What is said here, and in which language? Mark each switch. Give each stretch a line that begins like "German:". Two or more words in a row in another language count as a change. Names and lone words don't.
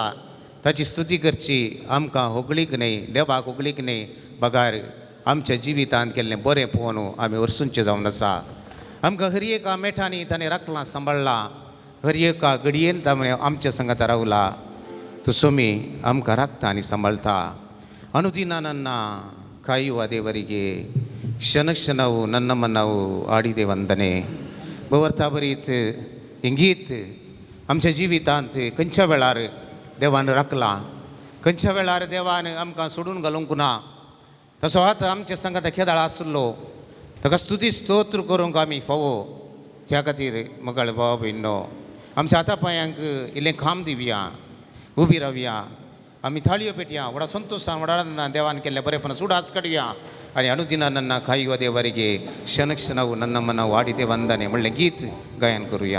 Konkani: ताची स्तुती करची, आमकां होगळीक न्ही, देवाक होगळीक न्ही, बगार आमच्या जिवितांत केल्लें बरें पळोवन आमी वर्सूंचे जावन आसा. आमकां हर एका मेठांनी ताणें राखलां, सांबाळलां. हर एका घडयेन ताणें आमच्या संगात रावला. तूं सोमी आमकां राखता आनी सांबाळता.
Kannada: ಅನುದಿನ ನನ್ನ ಕಾಯುವ ದೇವರಿಗೆ ಕ್ಷಣ ಕ್ಷಣವು ನನ್ನ ಮನವು ಆಡಿದೆ ವಂದನೆ.
Konkani: बरता बरीत इंगीत आमच्या जिवितांत खंयच्या वेळार देवान राखला, खंयच्या वेळार देवान आमकां सोडून घालूंक ना. तसो आतां आमच्या संगात खेदाळ आसलो, ताका स्तुती स्तोत्र करूंक आमी फावो. त्या खातीर मगळ भाव भयणो, आमच्या हाता पांयांक इल्लें खांब दिवया, उबी रावया, आमी थाळयो पेटया, व्हडा संतोशान व्हडा देवान केल्लें बरेपण उडास काडया.
Kannada: आणि ಅನುದಿನ ನನ್ನ ಕಾಯುವ ದೇವರಿಗೆ ಕ್ಷಣ ಕ್ಷಣವು ನನ್ನ ಮನ ವಾಡಿದೆ ವಂದನೆ
Konkani: म्हणलें गीत गायन करूया.